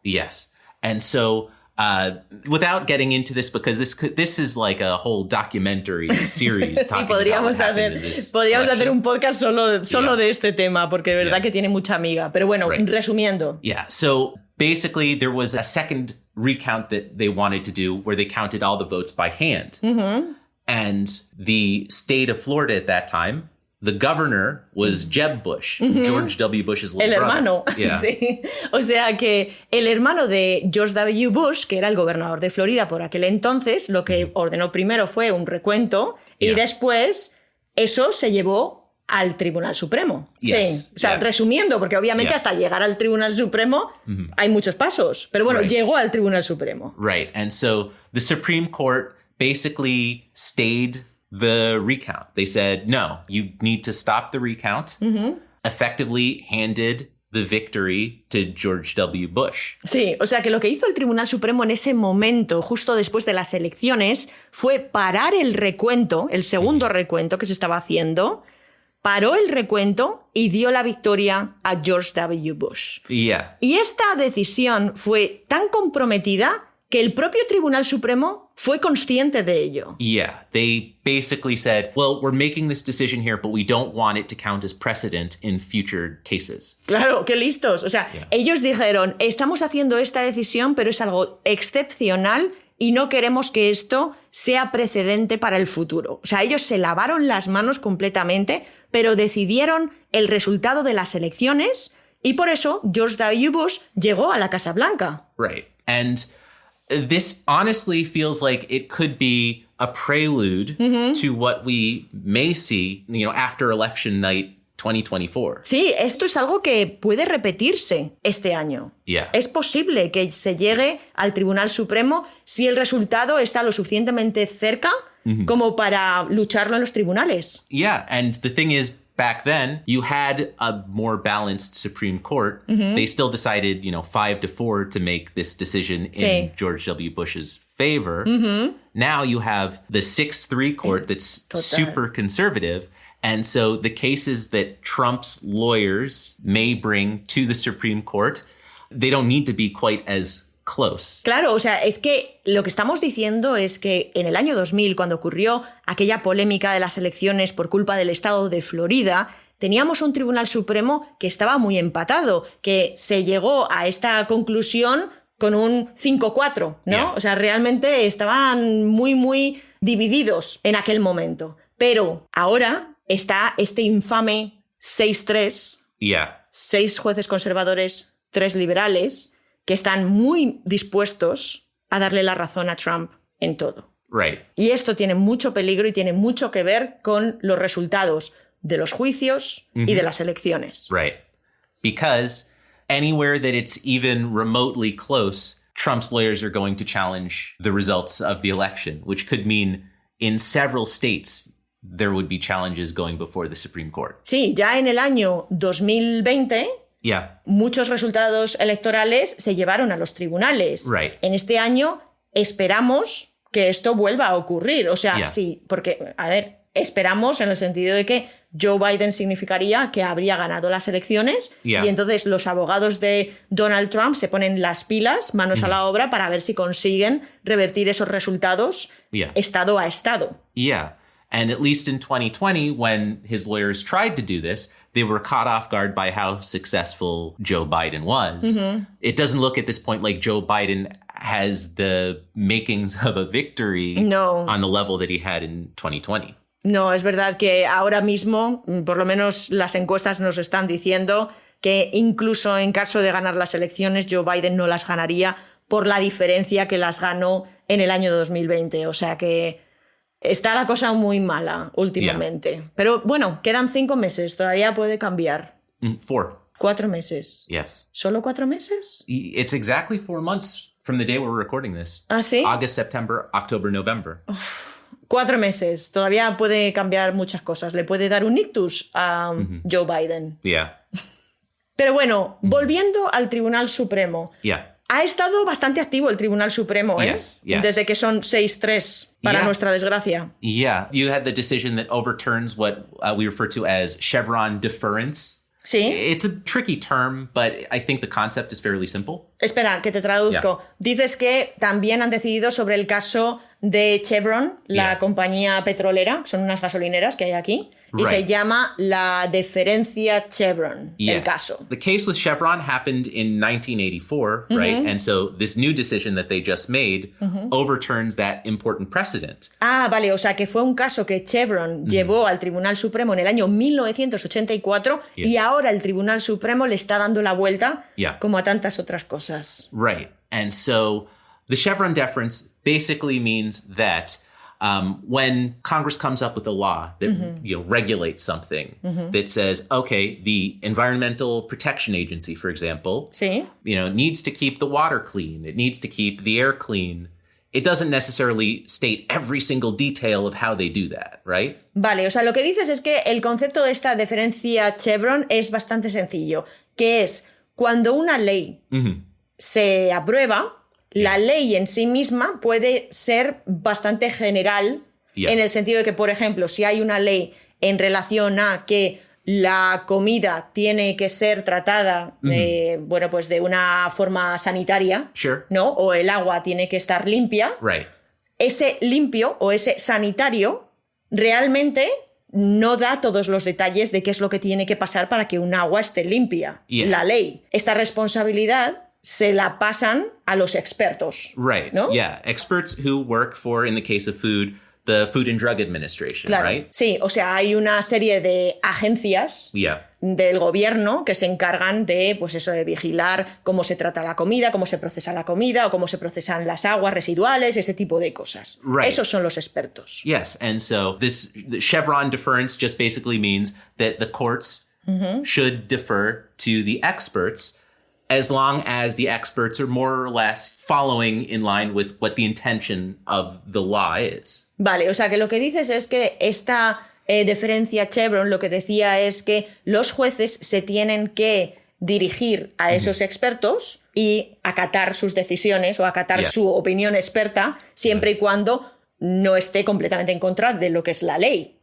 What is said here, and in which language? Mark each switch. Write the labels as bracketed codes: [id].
[en] Yes. And so without getting into this, because this is like a whole documentary series. [es] Sí, [en] talking [es] podríamos [en] about what happened in this [es] hacer [en] election. [es] un podcast solo [en] Yeah. [es] de este tema, porque de verdad [en] Yeah. [es] que tiene mucha amiga. Pero bueno, [en] Right. [es] resumiendo. [en] Yeah. So basically, there was a second recount that they wanted to do where they counted all the votes by hand. And the state of Florida at that time, the governor was Jeb Bush, George W. Bush's little [es] El [en] brother. [es] hermano. [en] Yeah. [es] Sí. O sea que el hermano de George W. Bush, que era el gobernador de Florida por aquel entonces, lo que ordenó primero fue un recuento y [en] Yeah. [es] después eso se llevó al Tribunal Supremo. [en] Yes. [es] Sí. O sea, resumiendo, porque obviamente hasta llegar al Tribunal Supremo hay muchos pasos. Pero bueno, llegó al Tribunal Supremo. [en] Right. And so the Supreme Court basically stayed the recount. They said, no, you need to stop the recount. Effectively handed the victory to George W. Bush. [es] Sí, o sea que lo que hizo el Tribunal Supremo en ese momento, justo después de las elecciones, fue parar el recuento, el segundo recuento que se estaba haciendo, paró el recuento y dio la victoria a George W. Bush. [en] Yeah. [es] Y esta decisión fue tan comprometida que el propio Tribunal Supremo fue consciente de ello. [en] Yeah, they basically said, well, we're making this decision here, but we don't want it to count as precedent in future cases. [es] Claro, qué listos. O sea, ellos dijeron, estamos haciendo esta decisión, pero es algo excepcional y no queremos que esto sea precedente para el futuro. O sea, ellos se lavaron las manos completamente, pero decidieron el resultado de las elecciones y por eso George W. Bush llegó a la Casa Blanca. [en] Right. And this honestly feels like it could be a prelude to what we may see, after election night 2024. [es] Sí, esto es algo que puede repetirse este año. [en] Yeah. [es] Es posible que se llegue al Tribunal Supremo si el resultado está lo suficientemente cerca como para lucharlo en los tribunales. [en] Yeah, and the thing is, back then, you had a more balanced Supreme Court. They still decided, 5-4 to make this decision in George W. Bush's favor. Now you have the 6-3 court that's super conservative. And so the cases that Trump's lawyers may bring to the Supreme Court, they don't need to be quite as close. [es] Claro, o sea, es que lo que estamos diciendo es que en el año 2000, cuando ocurrió aquella polémica de las elecciones por culpa del estado de Florida, teníamos un Tribunal Supremo que estaba muy empatado, que se llegó a esta conclusión con un 5-4, ¿no? [en] Yeah. [es] O sea, realmente estaban muy, muy divididos en aquel momento. Pero ahora está este infame 6-3, [en] Yeah. [es] 6 jueces conservadores, 3 liberales, que están muy dispuestos a darle la razón a Trump en todo. [en] Right. [es] Y esto tiene mucho peligro y tiene mucho que ver con los resultados de los juicios y de las elecciones. [en] Right. Because anywhere that it's even remotely close, Trump's lawyers are going to challenge the results of the election, which could mean in several states there would be challenges going before the Supreme Court. [es] Sí, ya en el año 2020... [en] Yeah. [es] muchos resultados electorales se llevaron a los tribunales. [en] Right. [es] En este año esperamos que esto vuelva a ocurrir. O sea, sí, porque, a ver, esperamos en el sentido de que Joe Biden significaría que habría ganado las elecciones y entonces los abogados de Donald Trump se ponen las pilas, manos a la obra, para ver si consiguen revertir esos resultados estado a estado. [en] Yeah. And at least in 2020, when his lawyers tried to do this, they were caught off guard by how successful Joe Biden was. It doesn't look at this point like Joe Biden has the makings of a victory on the level that he had in 2020. [es] No, es verdad que ahora mismo, por lo menos las encuestas nos están diciendo que incluso en caso de ganar las elecciones, Joe Biden no las ganaría por la diferencia que las ganó en el año 2020. O sea que está la cosa muy mala últimamente. Pero bueno, quedan 5 meses, todavía puede cambiar. 4. 4 meses. [en] Yes. [es] ¿Solo 4 meses? [en] It's exactly 4 months from the day we're recording this. [es] ¿Ah, sí? [en] August, September, October, November. [es] 4 meses. Todavía puede cambiar muchas cosas. Le puede dar un ictus a Joe Biden. [en] Yeah. [es] Pero bueno, volviendo al Tribunal Supremo. [en] Yeah. [es] Ha estado bastante activo el Tribunal Supremo, ¿eh? [en] Yes. [es] Desde que son 6-3, para nuestra desgracia. [en] Yeah. You had the decision that overturns what we refer to as Chevron deference. [es] Sí. [en] It's a tricky term, but I think the concept is fairly simple. [es] Espera, que te traduzco. Dices que también han decidido sobre el caso de Chevron, la compañía petrolera, son unas gasolineras que hay aquí, y se llama la deferencia Chevron, el caso. [en] The case with Chevron happened in 1984, right? And so this new decision that they just made overturns that important precedent. [es] Ah, vale, o sea que fue un caso que Chevron llevó al Tribunal Supremo en el año 1984 y ahora el Tribunal Supremo le está dando la vuelta como a tantas otras cosas. [en] Right. And so the Chevron deference basically means that when Congress comes up with a law that regulates something that says, okay, the Environmental Protection Agency, for example, [es] Sí. [en] Needs to keep the water clean. It needs to keep the air clean. It doesn't necessarily state every single detail of how they do that, right? [es] Vale, o sea, lo que dices es que el concepto de esta deferencia Chevron es bastante sencillo, que es cuando una ley se aprueba, la ley en sí misma puede ser bastante general en el sentido de que, por ejemplo, si hay una ley en relación a que la comida tiene que ser tratada pues de una forma sanitaria, ¿no? O el agua tiene que estar limpia. [en] Right. [es] Ese limpio o ese sanitario realmente no da todos los detalles de qué es lo que tiene que pasar para que un agua esté limpia. La ley. Esta responsabilidad se la pasan a los expertos. [en] Right. [es] ¿No? [en] Yeah. Experts who work for, in the case of food, the Food and Drug Administration, [es] claro. [en] right? [es] Sí, o sea, hay una serie de agencias del gobierno que se encargan de, pues eso, de vigilar cómo se trata la comida, cómo se procesa la comida o cómo se procesan las aguas residuales, ese tipo de cosas. [en] Right. [es] Esos son los expertos. [en] Yes, and so the Chevron deference just basically means that the courts should defer to the experts as long as the experts are more or less following in line with what the intention of the law is. [es] Vale, o sea que lo que dices es que esta deferencia Chevron lo que decía es que los jueces se tienen que dirigir a esos expertos y acatar sus decisiones o acatar su opinión experta siempre y cuando no esté completamente en contra de lo que es la ley.